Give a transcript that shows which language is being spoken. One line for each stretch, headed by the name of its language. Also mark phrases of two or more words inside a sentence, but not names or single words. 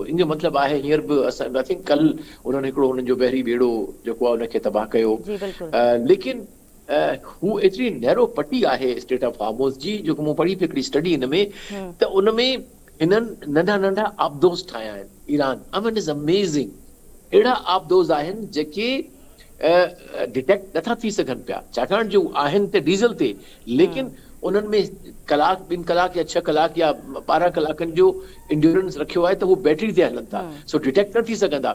Sindhi: इन जो मतिलबु आहे हींअर बि असां
English: I think
Sindhi: कल उन्हनि हिकिड़ो हुननि जो बहिरी ॿेड़ो जेको आहे उनखे तबाह कयो, लेकिन हू एतिरी नैरो पटी आहे स्टेट ऑफ हार्मोज़ जी, जेको मूं पढ़ी हिकिड़ी स्टडी हिन में, त उनमें हिननि नंढा नंढा आबदोज़ ठाहिया आहिनि ईरान।
English: I mean is amazing.
Sindhi: अहिड़ा आबदोज़ आहिनि जेके डिटेक्ट नथा थी सघनि पिया, छाकाणि जो आहिनि त डीज़ल ते, लेकिन उन्हनि में कलाक 2 कलाक या 6 कलाक या 12 कलाकनि जो इंड्योरेंस रखियो आहे त उहो बैटरी ते हलनि था, सो डिटेक्ट न थी सघंदा।